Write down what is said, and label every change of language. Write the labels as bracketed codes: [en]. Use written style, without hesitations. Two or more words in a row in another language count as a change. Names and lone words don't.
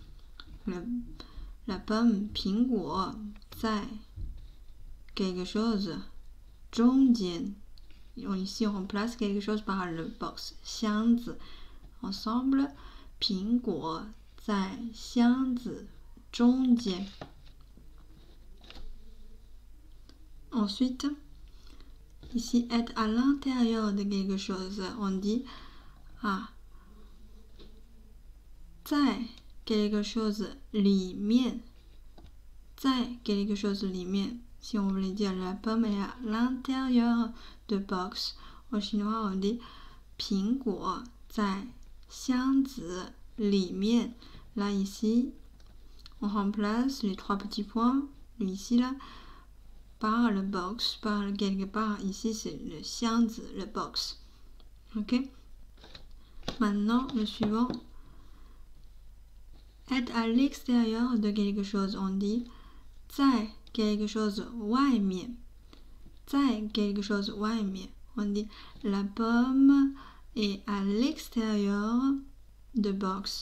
[fr] La pomme [zh] 苹果在 [fr] quelque chose 中间 Ici on remplace quelque chose par le box 箱子 Ensemble [zh] 苹果在箱子中间 [fr] Ensuite, ici, être à l'intérieur de quelque chose, on dit 在 quelque chose [zh] 里面在 [fr] quelque chose 里面 Si on voulait dire la pomme est à l'intérieur de box, en chinois on dit [zh] 苹果在箱子里面 [fr] Là, ici, on remplace les trois petits points, ici, là, par le box, par quelque part, ici c'est le 箱子, le box. Ok. Maintenant, le suivant. Être à l'extérieur de quelque chose, on dit 在 quelque chose [zh] 外面在 [fr] quelque chose 外面 On dit la pomme est à l'extérieur de box.